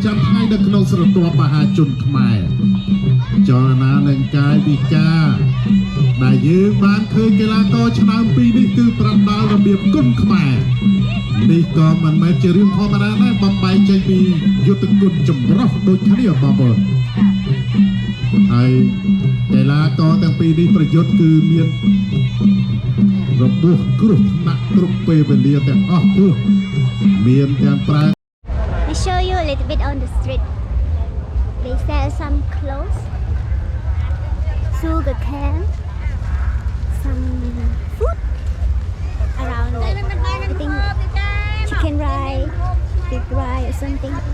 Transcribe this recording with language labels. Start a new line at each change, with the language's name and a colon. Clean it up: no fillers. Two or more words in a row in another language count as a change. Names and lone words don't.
Khmer: ចាំថ្ងៃនៅក្នុងស្រទាប់មហាជនខ្មែរចលនានិងកាយវិការដែលយើងបានឃើញកីឡាករឆ្នើមពីរនេះគឺប្រដាល់របៀបគុណខ្មែរនេះក៏មិនមែនជារឿងធម្មតាដែរបំបែកចេញពីយុទ្ធគុណចម្រុះដូចគ្នាបងប្អូនហើយកីឡាករទាំងពីរនេះប្រយុទ្ធគឺមានរបួសគ្រោះថ្នាក់គ្រប់ពេលវេលាទាំងអស់ព្រោះមានទាំងប្រើ
English: I show you a little bit on the street. They sell some clothes, sugar cane, some food around like I think chicken rice, pig rice or something.